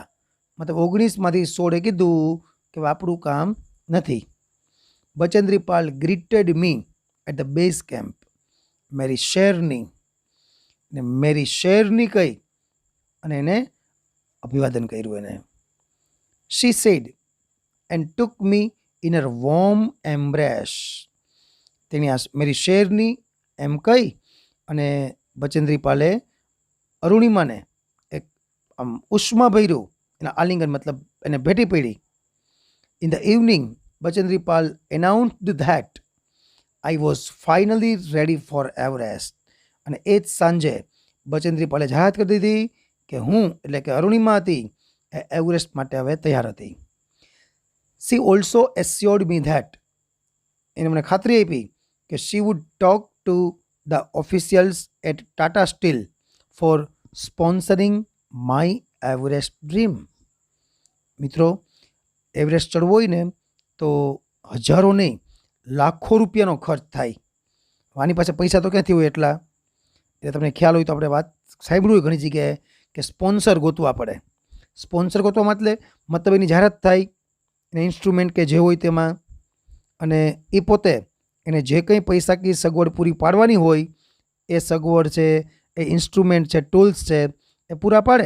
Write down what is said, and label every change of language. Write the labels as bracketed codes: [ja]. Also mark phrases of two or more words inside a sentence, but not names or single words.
[gu] મતલબ 19માંથી 16એ કીધું કે આપણું કામ નથી. [en] Bachendri Pal greeted me at the base camp. [hi] मेरी शेरनी [gu] કહી અને એને અભિવાદન કર્યું એને. [en] She said and took me in her warm embrace. [gu] તેની [hi] मेरी शेरनी [gu] એમ કહી અને બચેન્દ્રી પાલે અરુણિમાને એક આમ ઉષ્માભર્યું એના આલિંગન મતલબ એને ભેટી પડી. [en] In the evening, Bachendri Pal announced that I was finally ready for Everest. [gu] અને એ જ સાંજે બચેન્દ્રી પાલે જાહેરાત કરી દીધી કે હું એટલે કે અરુણિમા હતી એ એવરેસ્ટ માટે હવે તૈયાર હતી. [en] She also assured me that [gu] એને મને ખાતરી આપી કે [en] she would talk to the officials at Tata Steel for sponsoring my Everest dream. [gu] મિત્રો, એવરેસ્ટ ચડવો હોય ને તો હજારો નહીં લાખો રૂપિયાનો ખર્ચ થાય. આની પાસે પૈસા તો ક્યાંથી હોય એટલા? એટલે તમને ખ્યાલ હોય તો આપણે વાત સાંભળ્યું હોય ઘણી જગ્યાએ કે સ્પોન્સર ગોતવા પડે. સ્પોન્સર ગોતવા મતલબ એની જાહેરાત થાય એને ઇન્સ્ટ્રુમેન્ટ કે જે હોય તેમાં, અને એ પોતે એને જે કંઈ પૈસા કી સગવડ પૂરી પાડવાની હોય એ સગવડ છે, એ ઇન્સ્ટ્રુમેન્ટ છે, ટૂલ્સ છે એ પૂરા પાડે.